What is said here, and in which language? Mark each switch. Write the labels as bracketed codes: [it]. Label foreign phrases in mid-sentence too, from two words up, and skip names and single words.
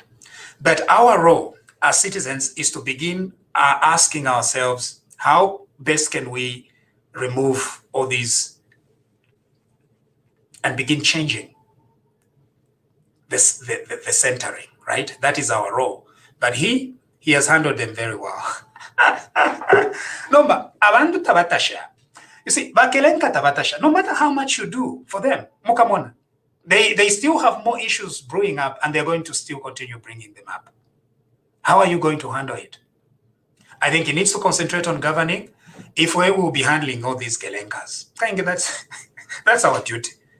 [en] But our role as citizens is to begin asking ourselves, how best can we remove all these and begin changing the centering? Right? That is our role. But he has handled them very well. [bem] Nomba, abantu tabatasha. [en] You see, [bem] bakelenka tabatasha, [en] no matter how much you do for them, mukamona, they still have more issues brewing up, and they're going to still continue bringing them up. How are you going to handle it? I think he needs to concentrate on governing. If we will be handling all these kelenkas, I think that's our duty.